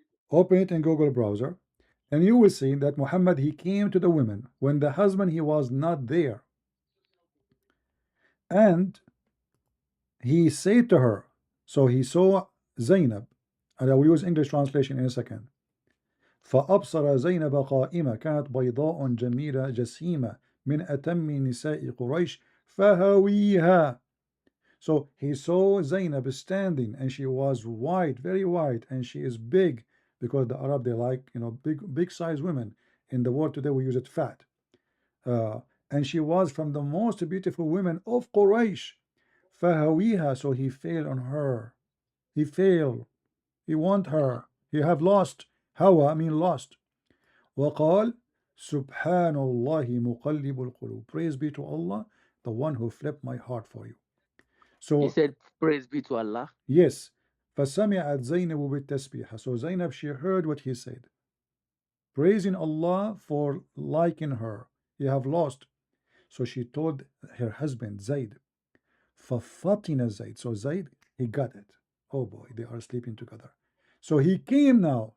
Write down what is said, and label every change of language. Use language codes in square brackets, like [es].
[en] Open it in Google browser and you will see that Muhammad he came to the women when the husband he was not there. And he said to her, so he saw Zaynab, and I will use English translation in a second. [ar] فأبصر زينب قائمة كانت بيضاء جميلة جسيمة من أتم نساء قريش فهويها. [en] So he saw Zaynab standing and she was white, very white, and she is big because the Arab they like, you know, big size women. In the world today we use it fat. Uh, and she was from the most beautiful women of Quraysh. [ar] فهويها, [en] so he failed on her. He failed. He want her. He have lost. Hawa mean lost. [ar] وقال سبحان الله مقلب القلوب. [en] Praise be to Allah, the one who flipped my heart for you. He So said, "Praise be to Allah." yes, [ar] فسمعت زينب بالتسبيح. [en] So Zaynab, she heard what he said, praising Allah for liking her. You have lost. So she told her husband Zayd, [ar] ففطن [en] Zayd. So Zayd, he got it. Oh boy, they are sleeping together. So he came now.